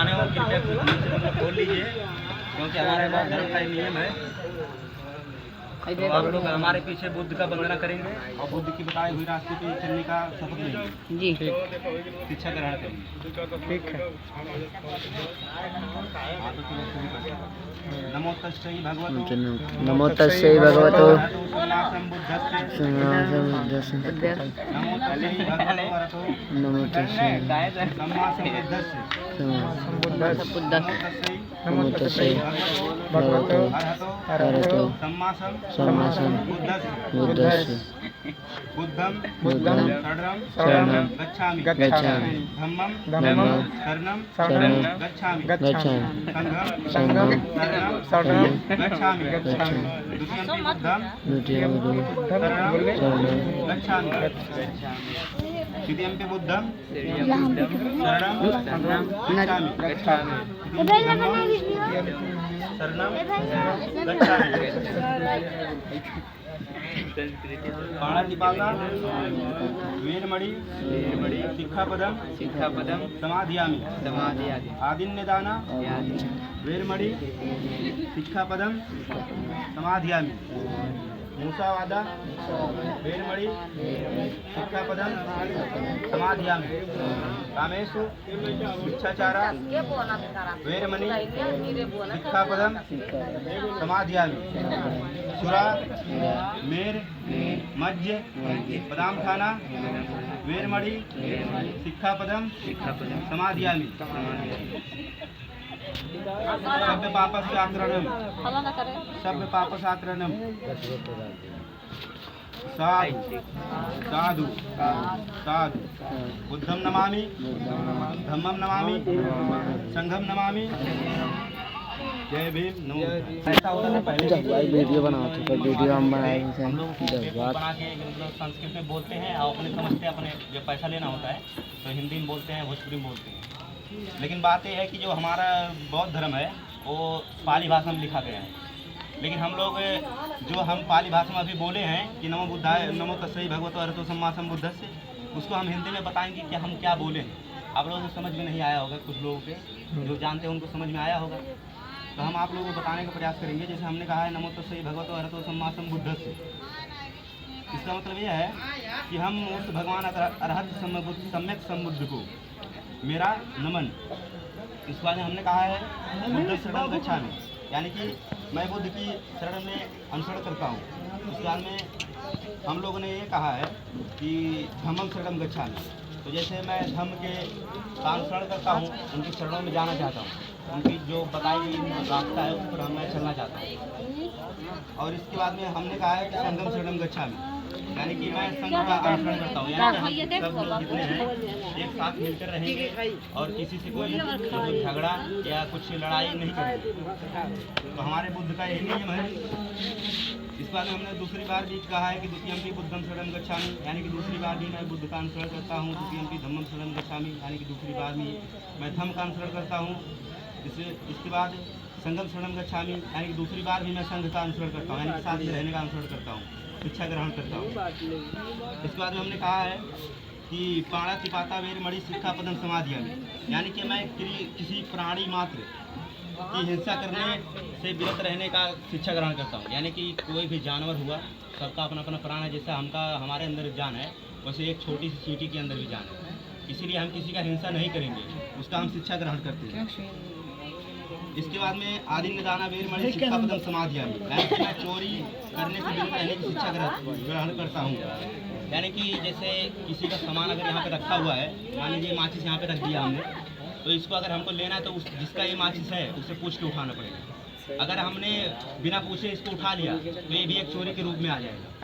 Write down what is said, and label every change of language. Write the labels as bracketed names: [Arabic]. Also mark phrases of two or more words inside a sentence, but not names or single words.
[Hindi] कृपया खोल लीजिए, क्योंकि हमारे बहुत धर्म का नियम है। तो आप लोग हमारे पीछे बुद्ध का वंदना करेंगे और बुद्ध की बताई हुई रास्ते पे चलने का शपथ लेंगे जी। शिक्षा ग्रहण करेंगे, ठीक है। [Pali] नमो तस्मै भगवतो नमो तस्मै भगवतो नमो तस्मै नमो तस्मै भगवतो अरहतो सम्मा बुद्धस्य बुद्धं शरणं गच्छामि धम्मं शरणं गच्छामि संघं शरणं गच्छामि द्वितीयं बुद्धं शरणं गच्छामि तृतीयं बुद्धं शरणं गच्छामि शरणं गच्छामि। पाणातिपाता वीरमणि शिक्षापदं समाधियामि आदिन्यदाना वीरमणि शिक्षापदं समाधियामि मूसावादा वीरमणि शिक्षापदं समाधियामि कामेषु शिक्षाचारा वीरमणि शिक्षापदं समाधियामि सुरा मेर मज्ज बदाम खाना वीरमणि शिक्षापदं समाधियामि सभ्य पापस्याकरणं साधु बुद्धं नमामि धम्मं नमामि संघं नमामि। [Hindi] जय भीम। नमो वीडियो बनाओ तो वीडियो हम बनाए बना के संस्कृत में बोलते हैं और अपने समझते हैं, अपने जब पैसा लेना होता है तो हिंदी में बोलते हैं, भोजपुरी में बोलते हैं। लेकिन बात यह है कि जो हमारा बौद्ध धर्म है वो पाली भाषा में लिखा गया है, लेकिन हम लोग जो हम पाली भाषा में अभी बोले हैं कि [Pali] नमो बुद्धाय नमो तस्मै भगवतो अरहतो सम्मा बुद्धस्य, [Hindi] उसको हम हिंदी में बताएंगे कि हम क्या बोले हैं। आप लोगों को समझ में नहीं आया होगा, कुछ लोगों के जो जानते हैं उनको समझ में आया होगा, तो हम आप लोगों को बताने का प्रयास करेंगे। जैसे हमने कहा है [Pali] नमो तस्मै भगवतो अरहतो सम्मा बुद्धस्य, [Hindi] इसका मतलब यह है कि हम उस भगवान अरहत सम्यक संबुद्ध को मेरा नमन। इस बार हमने कहा है [Pali] बुद्ध शरणं गच्छामि, [Hindi] यानी कि मैं बुद्ध की शरण में अनुसरण करता हूँ। इस बार में हम लोगों ने ये कहा है कि [Pali] धम्मं शरणं गच्छामि, [Hindi] तो जैसे मैं धम्म के अनुसरण करता हूँ, उनकी शरणों में जाना चाहता हूँ, उनकी जो बताई गई रास्ता है उस पर मैं चलना चाहता हूँ। और इसके बाद में हमने कहा है कि [Pali] संघं शरणं गच्छामि, [Hindi] यानी कि मैं संघ का अनुसरण करता हूँ, यानी कि हम सब लोग जितने हैं एक साथ मिलकर रहेंगे और किसी से कोई झगड़ा या कुछ लड़ाई नहीं करेंगे। तो हमारे बुद्ध का यही नियम है। इस बार में हमने दूसरी बार भी कहा है कि [Pali] द्वितीयम्पि बुद्धं शरणं गच्छामि, [Hindi] यानी कि दूसरी बार भी मैं बुद्ध का अनुसरण करता हूँ। [Pali] तृतीयम्पि धम्मं शरणं गच्छामि, [Hindi] यानी कि दूसरी बार भी मैं धम्म का अनुसरण करता हूँ। इसके बाद [Pali] संघं शरणं गच्छामि, [Hindi] यानी कि दूसरी बार भी मैं संघ का अनुसरण करता हूँ, यानी कि साथ में रहने का अनुसरण करता हूँ, शिक्षा ग्रहण करता हूँ। इसके बाद में हमने कहा है कि [Pali] पाणातिपाता वीरमणि शिक्षापदं समाधियामि, [Hindi] यानी कि मैं किसी प्राणी मात्र की हिंसा करने से विरत रहने का शिक्षा ग्रहण करता हूँ। यानी कि कोई भी जानवर हुआ, सबका अपना अपना प्राण है, जैसा हमारे अंदर जान है वैसे एक छोटी सी चींटी के अंदर भी जान है, इसीलिए हम किसी का हिंसा नहीं करेंगे, उसका हम शिक्षा ग्रहण करते हैं। इसके बाद में [Pali] आदिन्यदाना वीरमणि शिक्षापदं समाधियामि, [Hindi] यानी कि मैं चोरी करने से विरत रहने की शिक्षा ग्रहण करता हूँ। यानी कि जैसे किसी का सामान अगर यहाँ पे रखा हुआ है, मान लीजिए माचिस यहाँ पे रख दिया हमने, तो इसको अगर हमको लेना है तो जिसका ये माचिस है उसे पूछ के उठाना पड़ेगा। अगर हमने बिना पूछे इसको उठा लिया तो ये भी एक चोरी के रूप में आ जाएगा।